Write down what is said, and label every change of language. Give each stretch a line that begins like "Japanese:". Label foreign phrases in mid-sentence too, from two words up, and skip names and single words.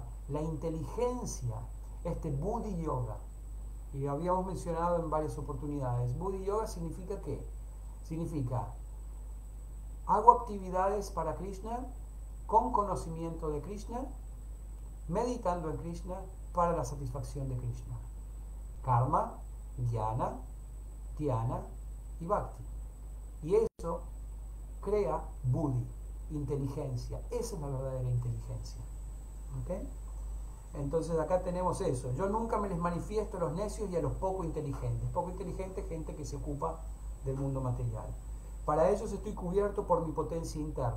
Spanish: La inteligencia, este
Sanskrit: Buddhi Yoga.
Spanish: Y lo habíamos mencionado en varias oportunidades.
Sanskrit: Buddhi Yoga
Spanish: significa ¿qué? Significa, hago actividades para Krishna con conocimiento de Krishna, meditando en Krishna para la satisfacción de Krishna. Karma, jnana, dhyana y bhakti. Y eso crea buddhi, inteligencia. Esa es la verdadera inteligencia. ¿Okay? Entonces acá tenemos eso. Yo nunca me les manifiesto a los necios y a los poco inteligentes. Poco inteligente, gente que se ocupa del mundo material. Para ellos estoy cubierto por mi potencia interna.